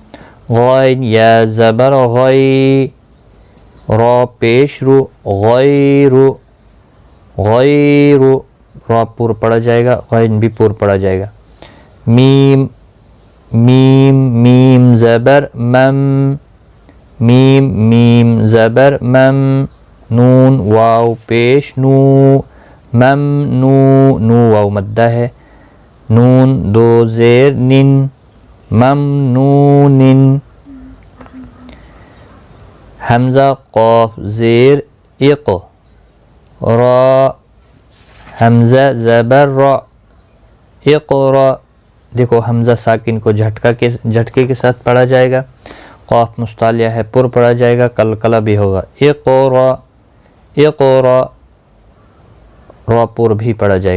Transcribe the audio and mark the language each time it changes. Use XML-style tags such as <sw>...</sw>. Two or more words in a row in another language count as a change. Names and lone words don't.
<ur>غین یا زبر غی، را پیش رو، غیر، غیر، را پور پڑھا جائے گا، غین بھی پور پڑھا جائے گا۔ میم، میم میم زبر مم، میم میم زبر مم، نون واو پیش نو، مم نو، نو واو مدہ ہے، نون دو زیر نن، ممنون، حمزہ قاف زیر اق، را، حمزہ زبر را، اقرا، دیکھو حمزہ ساکن کو جھٹکے کے ساتھ پڑھا جائے گا، قاف مستعلیہ ہے پر پڑھا جائے گا، قلقلہ بھی ہوگا، اقرا، اقرا، را پر بھی پڑھا جائے گا۔</ur>